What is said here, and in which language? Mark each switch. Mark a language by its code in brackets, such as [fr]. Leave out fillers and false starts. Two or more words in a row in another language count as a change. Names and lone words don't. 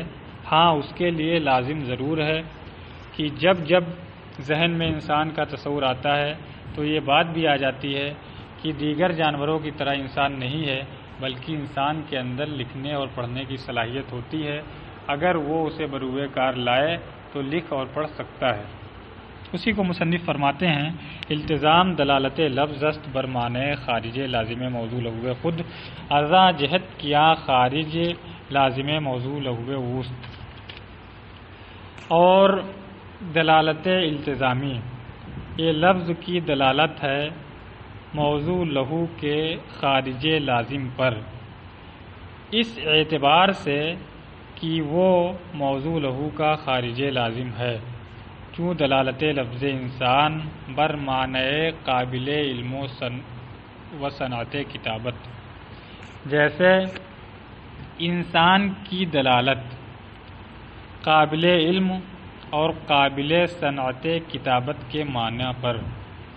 [ur] ہاں اس کے لیے لازم ضرور ہے کہ جب جب ذہن میں انسان کا تصور آتا ہے تو یہ بات بھی آ جاتی ہے کہ دیگر جانوروں کی طرح انسان نہیں ہے، بلکہ انسان کے اندر لکھنے اور پڑھنے کی صلاحیت ہوتی ہے. اگر وہ اسے بروئے کار لائے تو لکھ اور پڑھ سکتا ہے. اسی کو مصنف فرماتے ہیں [fa] التزام دلالت لفظ است بر معنی خارج لازم موضوع لہو خود ازاں جہت کیا خارج لازم موضوع لہو وسط. [ur] اور دلالت التزامی یہ لفظ کی دلالت ہے موضوع لہو کے خارج لازم پر، اس اعتبار سے کہ وہ موضوع لہو کا خارج لازم ہے، [fa] کیوں دلالت لفظ انسان بر معنی قابل علم و صنعت کتابت. [ur] جیسے انسان کی دلالت قابل علم اور قابل صنعت کتابت کے معنی پر